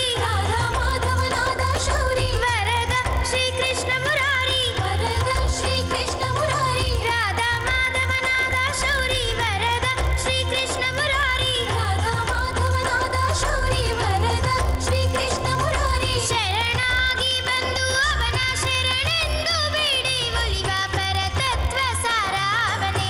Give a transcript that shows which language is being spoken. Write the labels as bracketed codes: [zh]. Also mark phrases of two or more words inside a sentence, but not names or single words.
[sa] राधा माधव नादा शौरी वरद श्रीकृष्ण मुरारी वरद श्रीकृष्ण मुरारी राधा माधव नादा शौरी वरद श्रीकृष्ण मुरारी राधा माधव नादा शौरी वरद श्रीकृष्ण मुरारी [kn] ಶರಣಾಗಿ ಬಂದು ಅವನ ಶರಣೆಂದು ಬೇಡಿ ಒಲಿವ ಪರತತ್ವ ಸಾರಾವನೆ